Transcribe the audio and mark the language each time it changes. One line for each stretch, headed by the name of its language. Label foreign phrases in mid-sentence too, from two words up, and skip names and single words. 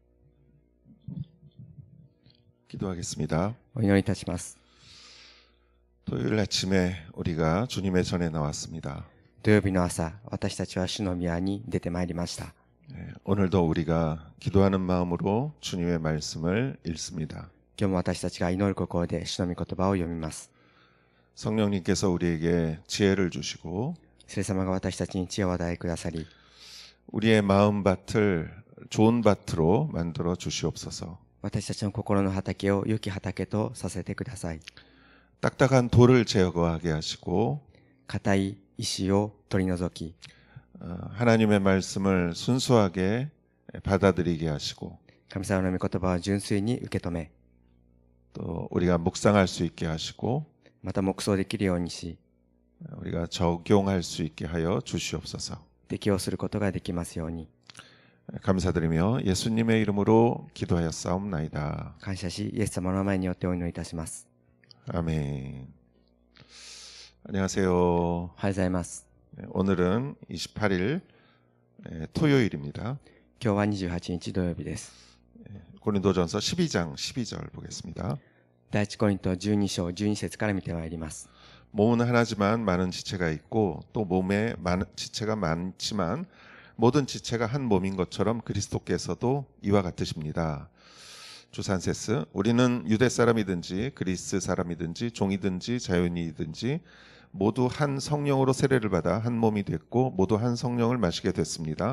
Korean: 기도하겠습니다.
Japanese: お祈りいたします。
Korean: 토요일 아침에 우리가 주님의 전에 나왔습니다.
Japanese: 土曜日の朝、私たちは主の宮に出てまいりました。
Korean: 오늘도 우리가 기도하는 마음으로 주님의 말씀을 읽습니다.
Japanese: 今日も私たちが祈る心で主の御言葉を読みます。
Korean: 성령님께서 우리에게 지혜를 주시고
Japanese: 聖様が私たちに知恵を与えくださり、
Korean: 우리의 마음밭을 좋은 밭으로 만들어 주시옵소서.
Japanese: 私たちの心の畑を良き畑とさせてください。
Korean: 딱딱한 돌을 제거하게 하시고
Japanese: 硬い石を取り除き、
Korean: 하나님의 말씀을 순수하게 받아들이게 하시고
Japanese: 神様の御言葉を純粋に受け止め、
Korean: 또 우리가 묵상할 수 있게 하시고
Japanese: また黙想できるようにし、
Korean: 우리가 적용할 수 있게 하여 주시옵소서.
Japanese: 適応することができますように。
Korean: 감사드리며 예수님의 이름으로 기도하였사옵나이다.
Japanese: 感謝し、イエス様の名前によってお祈りいたします。
Korean: 아멘. 안녕하세요.
Japanese: おはようございます。
Korean: 오늘은 28일 토요일입니다.
Japanese: 今日は28日土曜日です。
Korean: 고린도전서 12장 12절 보겠습니다.
Japanese: 第一コリント12章12節から見てまいります。
Korean: 몸은 하나지만 많은 지체가 있고 또 몸에 지체가 많지만 모든 지체가 한 몸인 것처럼 그리스도께서도 이와 같으십니다. 주산세스 우리는 유대 사람이든지 그리스 사람이든지 종이든지 자유인이든지 모두 한 성령으로 세례를 받아 한 몸이 됐고 모두 한 성령을 마시게 됐습니다.